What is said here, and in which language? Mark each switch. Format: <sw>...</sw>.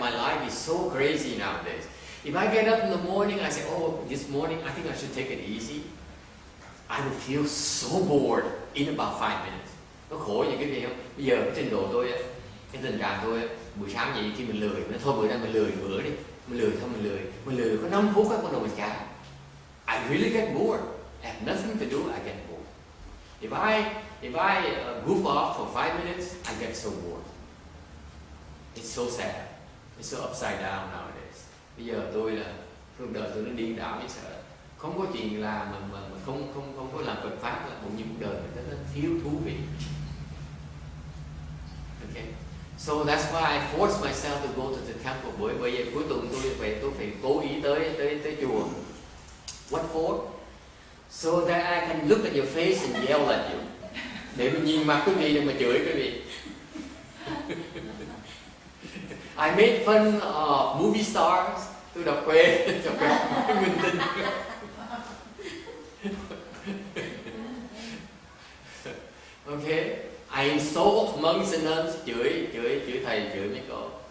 <en>My life is so crazy nowadays. If I get up in the morning, I say, oh, this morning I think I should take it easy. I would feel so bored in about 5 minutes.</en> <vi>Nó khổ như cái gì không? Bây giờ cái trình độ tôi á, cái tình trạng tôi á, buổi sáng vậy khi mình lười, nó thôi bữa nay mình lười bữa đi, mình lười thôi mình lười có 5 phút á, bắt đầu mình chán.</vi> <en>I really get bored. I have nothing to do, I get bored. If I goof off for 5 minutes, I get so bored. It's so sad. It's so upside down nowadays.</en> <vi>Bây giờ tôi là cuộc đời tôi nó điên đảo như sợ. Không có chuyện làm mà không có làm Phật pháp là cũng như cuộc đời mình nó thiếu thú vị.</vi> <en>Okay. So that's why I force myself to go to the temple.</en> <vi>Bởi vậy cuối tuần tôi phải cố ý tới chùa.</vi> <en>What for? So that I can look at your face and yell at you.</en> <vi>Để mình nhìn mặt quý vị để mà chửi quý vị.</vi> <en>I made fun of movie stars.</en> <vi>Tôi đọc quê minh tinh.</vi> <en>Okay. I insult monks and nuns.</en> <vi>Chửi thầy, chửi mấy cô.</vi>